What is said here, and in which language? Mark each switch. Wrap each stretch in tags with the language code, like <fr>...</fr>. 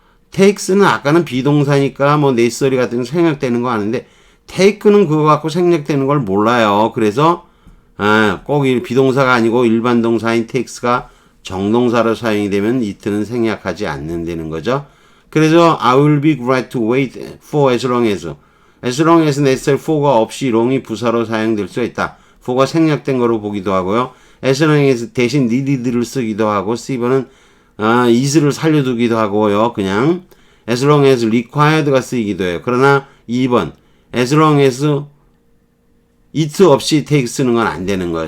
<ko>takes는 아까는 비동사니까 뭐 necessary 같은 거 생략되는 거 아는데 take는 그거 갖고 생략되는 걸 몰라요. 그래서 꼭 비동사가 아니고 일반 동사인 takes가 정동사로 사용이 되면 it는 생략하지 않는다는 거죠. 그래서</ko> <en>I will be glad to wait for as long as necessary</en> <ko>for가 없이 long이 부사로 사용될 수 있다. for가 생략된 거로 보기도 하고요.</ko> <en>as long as</en> <ko>대신 needed를 쓰기도 하고 C번은 is를 살려두기도 하고요. 그냥</ko> <en>as long as required</en> <ko>가 쓰이기도 해요. 그러나 2번</ko> <en>as long as it</en> <ko>없이 take 쓰는 건 안 되는 거예요.</ko>